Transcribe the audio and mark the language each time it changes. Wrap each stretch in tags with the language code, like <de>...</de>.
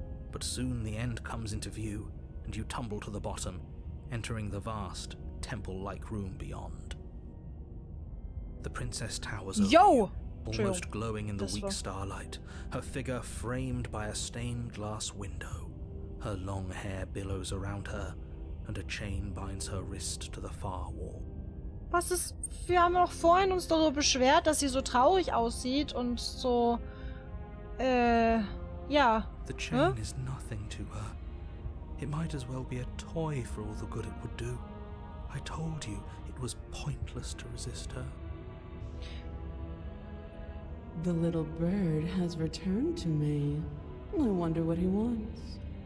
<en>But soon the end comes into view, and you tumble to the bottom, entering the vast, temple-like room beyond. The princess towers over you, almost glowing in the weak starlight, her figure framed by a stained glass window. Her long hair billows around her, and a chain binds her wrist to the far wall.</en> <de>Was ist... Wir haben doch vorhin uns darüber beschwert, dass sie so traurig aussieht und so... ja.</de> <en>The chain is nothing to her. It might as well be a toy for all the good it would do. I told you it was pointless to resist her. The little bird has returned to me. I wonder what he wants.</en>